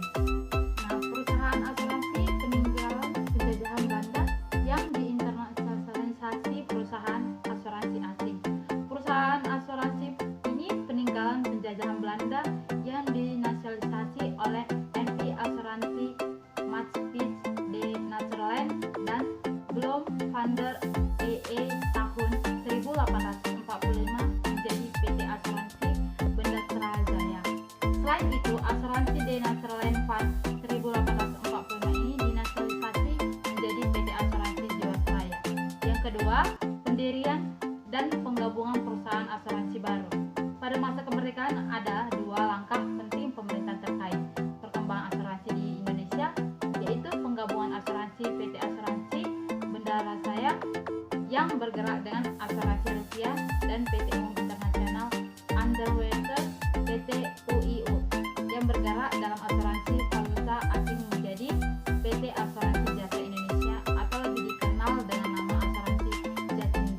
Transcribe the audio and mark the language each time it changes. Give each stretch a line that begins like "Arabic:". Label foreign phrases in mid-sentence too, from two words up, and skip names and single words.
Indonesian: Nah, perusahaan asuransi peninggalan penjajahan Belanda yang diinternasionalisasi perusahaan asuransi asing. Perusahaan asuransi ini peninggalan penjajahan Belanda yang dinasionalisasi oleh NV Asuransi Maatschappij de Nederland dan Bloem van der EE tahun 1845 menjadi PT Asuransi Bendastra Jaya. Selain itu, Asuransi de Nederland van 1845 ini dinasionalisasi menjadi PT Asuransi Jiwasraya. Yang kedua, pendirian dan penggabungan perusahaan asuransi baru. Pada masa kemerdekaan ada dua langkah penting pemerintah terkait perkembangan asuransi di Indonesia, yaitu penggabungan asuransi PT Asuransi Bendara Jaya yang bergerak dengan asuransi Rupiah dan PT Umum Internasional Underwater PT UIU yang bergerak dalam asuransi valuta asing menjadi PT Asuransi Jasa Indonesia atau lebih dikenal dengan nama asuransi Jasindo.